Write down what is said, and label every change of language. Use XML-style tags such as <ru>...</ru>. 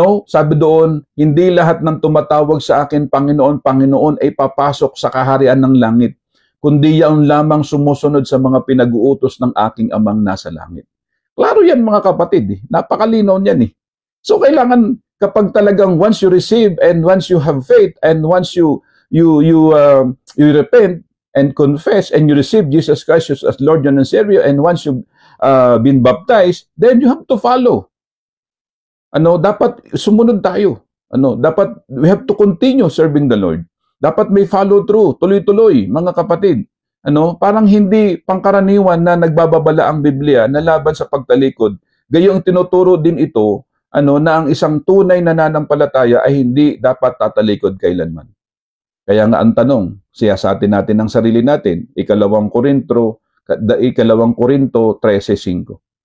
<tl>Sabi doon, hindi lahat ng tumatawag sa akin, Panginoon, Panginoon, ay papasok sa kaharian ng langit, kundi yaon lamang sumusunod sa mga pinag-uutos ng aking amang nasa langit. Klaro yan, mga kapatid. Napakalinaw niyan eh. So kailangan kapag talagang</tl> <en>once you receive and once you have faith and once you repent and confess and you receive Jesus Christ as Lord and Savior, and once you've been baptized, then you have to follow.</en> <tl>Dapat sumunod tayo. Dapat</tl> <en>we have to continue serving the Lord.</en> <tl>Dapat may</tl> <en>follow through,</en> <tl>tuloy-tuloy, mga kapatid. Parang hindi pangkaraniwan na nagbababala ang Biblia na laban sa pagtalikod. Gayong tinuturo din ito, na ang isang tunay na nananampalataya ay hindi dapat tatalikod kailanman. Kaya nga ang tanong, siyasatin natin ang sarili natin, ikalawang Korinto 13:5.</tl>